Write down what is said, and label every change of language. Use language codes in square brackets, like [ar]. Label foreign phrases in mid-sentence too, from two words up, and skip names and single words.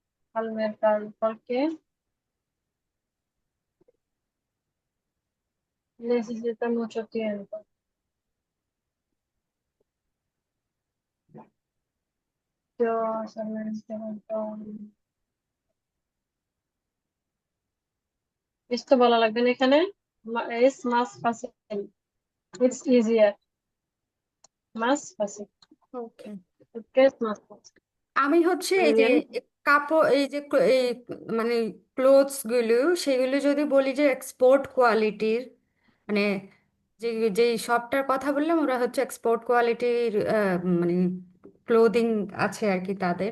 [es] al mercado porque necesita mucho tiempo. Yo solamente esto [bn] বলা লাগবে না এখানে, [es] es más fácil, [en] it's easier, [es] más fácil, [bn] ওকে। [es] porque es más fácil। [bn] আমি হচ্ছে [es] muy [bn] এই যে [es] bien। [bn] কাপড়, এই যে এই মানে ক্লোথস গুলো, সেগুলো যদি বলি যে [en] export quality, [bn] মানে যে যেই শপটার কথা বললাম ওরা হচ্ছে [en] export quality, [bn] মানে ক্লোদিং আছে আর কি তাদের।